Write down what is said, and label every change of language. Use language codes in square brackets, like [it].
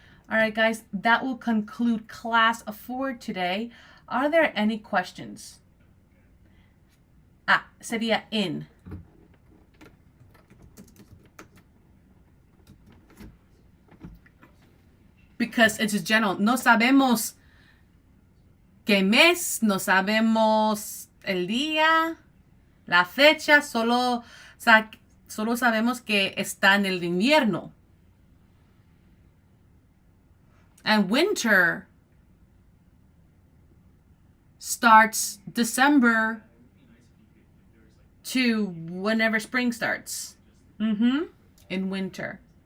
[en] All right, guys, that will conclude class 4 today. Are there any questions? [es] Sería in. [en] Because it's just general. [es] No sabemos qué mes, no sabemos el día, la fecha, solo sabemos que está en el invierno. [en] And winter starts December to whenever spring starts. In winter.